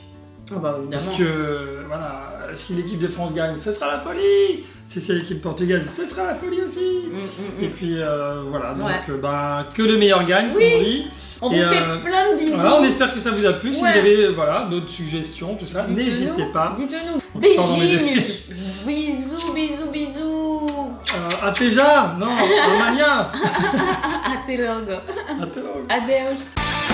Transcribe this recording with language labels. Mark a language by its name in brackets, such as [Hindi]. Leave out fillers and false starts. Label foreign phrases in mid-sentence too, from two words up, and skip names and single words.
[French] Parce que, si l'équipe de France gagne, ce sera la folie. Si c'est l'équipe portugaise, ce sera la folie aussi. Et puis, que le meilleur gagne, oui. On vous fait plein de bisous. On espère que ça vous a plu. Si vous avez d'autres suggestions, tout ça, n'hésitez pas. Dites-nous. [Portuguese] Beijinhos. Bisous. Até já? Non, amanhã. Até logo. Até logo. Adeus.